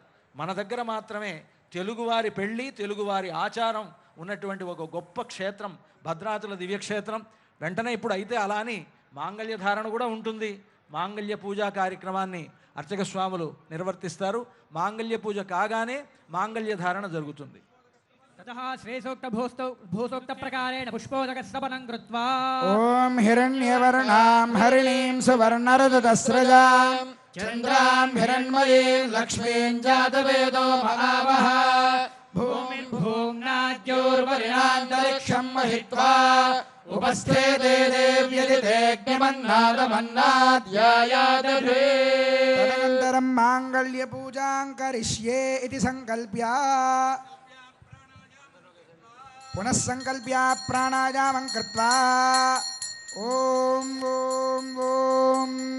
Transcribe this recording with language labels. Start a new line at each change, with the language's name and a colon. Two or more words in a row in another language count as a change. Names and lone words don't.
Telugu: మన దగ్గర మాత్రమే తెలుగువారి పెళ్ళి, తెలుగువారి ఆచారం ఉన్నటువంటి ఒక గొప్ప క్షేత్రం భద్రాచల దివ్యక్షేత్రం. వెంటనే ఇప్పుడు అయితే అలా అని మాంగళ్య ధారణ కూడా ఉంటుంది. మాంగళ్య పూజా కార్యక్రమాన్ని అర్చక స్వాములు నిర్వర్తిస్తారు. మాంగళ్య పూజ కాగానే మాంగళ్య ధారణ జరుగుతుంది.
Sanskrit: ततः श्रेयोक्त भूसोक्त प्रकारेण पुष्पोदकस्तपनं कृत्वा ओम हिरण्यवर्णां हरिणीं सुवर्णरजतस्रजां चन्द्रां हिरण्मयीं लक्ष्मीं जातवेदो महावः भूमिं भूम्नाद्य మృత్యోర్వరిణాంతరిక్షం మహిత్వా ఉపస్థే దేవ్యదిదేగ్నిమన్నాదమన్నాధ్యాయాదధే తదనంతరం మాంగళ్య పూజాం కరిష్యే ఇతి సంకల్ప్య పునః సంకల్ప్య ప్రాణాయామం కృత్వా ఓం ఓం ఓం